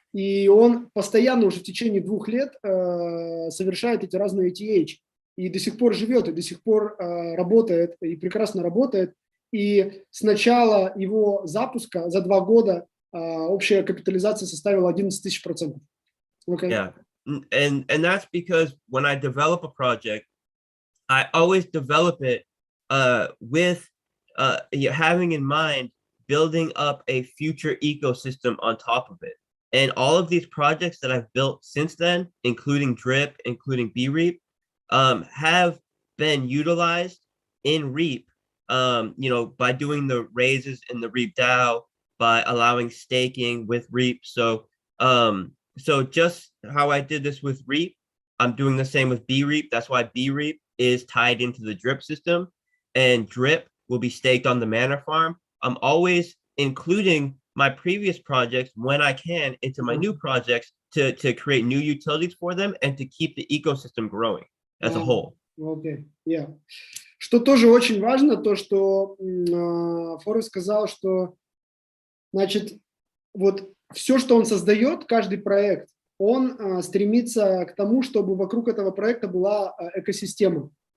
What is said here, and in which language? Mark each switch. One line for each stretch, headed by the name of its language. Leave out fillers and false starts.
Russian: И он постоянно уже в течение 2 лет совершает эти разные ATH. И до сих пор живет, и до сих пор работает, и прекрасно работает. И с начала его запуска за 2 года общая капитализация составила 11 000%.
English: Okay? Yeah, and that's because when I develop a project, I always develop it with having in mind building up a future ecosystem on top of it. And all of these projects that I've built since then, including Drip, including BREAP, have been utilized in REAP, by doing the raises in the REAP DAO, by allowing staking with REAP. So just how I did this with REAP, I'm doing the same with BREAP. That's why BREAP is tied into the Drip system, and Drip will be staked on the Manor Farm. I'm always including my previous projects when I can into my new projects to create new utilities for them and to keep the ecosystem growing as a whole. Okay, yeah.
Russian: Что тоже очень важно, то, что Форест сказал, что, значит, вот все, что он создает, каждый проект, он стремится к тому, чтобы вокруг этого проекта была экосистема.